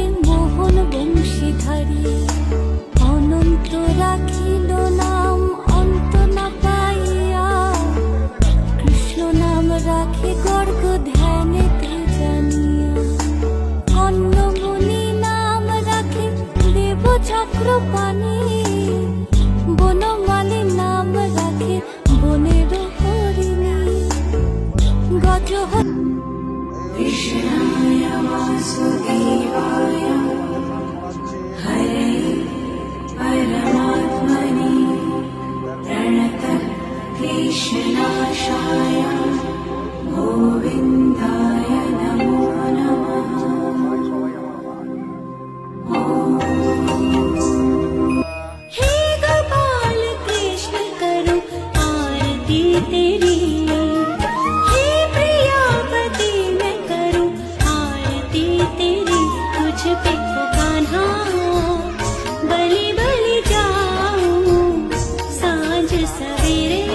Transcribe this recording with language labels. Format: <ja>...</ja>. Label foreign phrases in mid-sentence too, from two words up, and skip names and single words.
<bn>মোহন বংশীধারী, অনন্ত রাখিল নাম অন্ত না পাইয়া, কৃষ্ণ নাম রাখে গর্গ ধ্যানেতে জানিয়া, কর্ণমুনি নাম রাখে দেব চক্রপাণি, বনমালী নাম রাখে বনের হরিণী, গজ</bn> <sa>कृष्णाय वासुदेवाय हरे परमात्मने प्रणतः क्लेशनाशाय गोविन्दाय नमो नमः।</sa> <hi>हे गोपाल कृष्ण करूं आरती तेरी, हे प्रियापति मैं करूं आरती तेरी, तुझ पे तो कान्हा बलि बलि जाऊं सांझ सवेरे</hi>